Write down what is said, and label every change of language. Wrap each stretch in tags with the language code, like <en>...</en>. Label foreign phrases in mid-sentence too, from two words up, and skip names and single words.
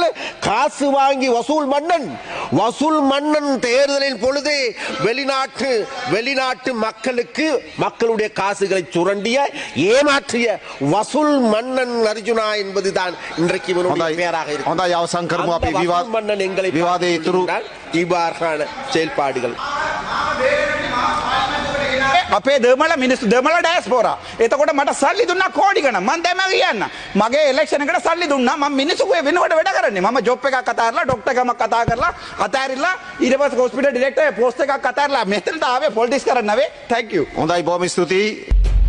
<ta>காசு வாங்கி வசூல் மன்னன் தேர்தலின் பொழுது வெளிநாட்டு மக்களுடைய காசுகளை சுரண்டிய ஏமாற்றிய வசூல் மன்னன் அர்ஜுனா என்பதுதான் இன்றைக்கு இவனுடைய பெயராக இருக்கிறது. மன்னன் எங்களை இவ்வாறான செயல்பாடுகள்</ta> <si>අපේ දෙමළ මිනිස්සු දෙමළ ඩයස්පෝරා. එතකොට මට සල්ලි දුන්නා කෝටි ගණන්. මම දැන් කියන්න. මගේ ඉලෙක්ෂන් එකට සල්ලි දුන්නා. මම මිනිස්සුගේ වෙනුවට වැඩ කරන්නේ. මම ජොබ් එකක් අතාරලා ડોක්ටර් ගමක් කතා කරලා අතාරිලා ඊට පස්සේ</si> <en>hospital director post</en> <si>එකක් අතාරලා මෙතනට ආවේ පොලිටික්ස් කරන්න නෙවෙයි.</si> <en>Thank you.</en> <si>හොඳයි බොහොම ස්තුතියි.</si>